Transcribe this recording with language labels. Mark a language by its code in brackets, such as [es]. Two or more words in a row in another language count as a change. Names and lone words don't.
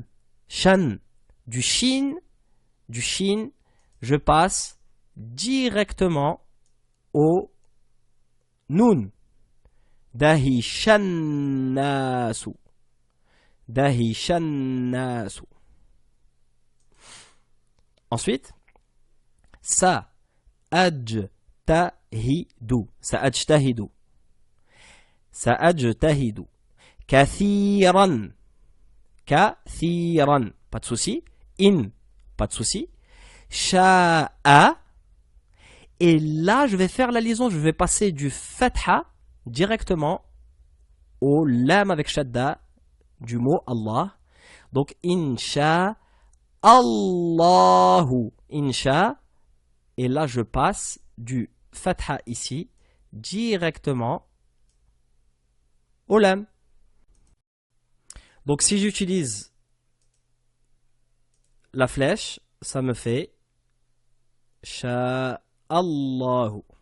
[fr] Shan, du shin, je passe directement au nun. [ar] Dahishannasu. Dahishannasu. [fr] Ensuite, [ar] سأجتهد. سأجتهد سأجتهد. كثيرا كثيرا, [fr] pas de souci. In, pas de souci. Sha'a. Et là, je vais faire la liaison. Je vais passer du fatha directement au lam avec shadda du mot Allah. Donc, [ar] إن شاء الله إن شاء. [fr] Et là, je passe du fatha ici directement au lam. Donc, si j'utilise la flèche, ça me fait [ar] شاء الله.